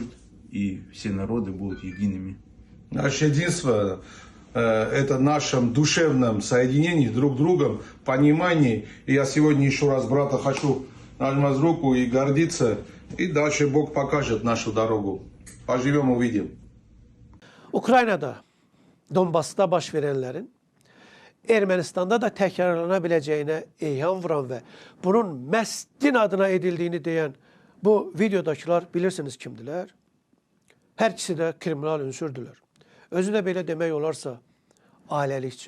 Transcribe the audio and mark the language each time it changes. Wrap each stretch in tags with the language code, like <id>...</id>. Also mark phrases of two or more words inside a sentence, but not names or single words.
<ru>И все народы будут едиными. Наше единство это нашем душевном соединении друг с другом, понимании. И я сегодня еще раз брата хочу нажать руку и гордиться. И дальше Бог покажет нашу дорогу. Поживем, увидим.</ru> <az>Ukraynada, Donbasda baş verənlərin Ermənistanda da təkrarlana biləcəyinə eyham vuran və bunun məhz din adına edildiyini deyən bu videodakılar bilirsiniz kimdilər? Hər ikisi də kriminal ünsürdülər. Özü də belə demək olarsa ailəlikcə.</az>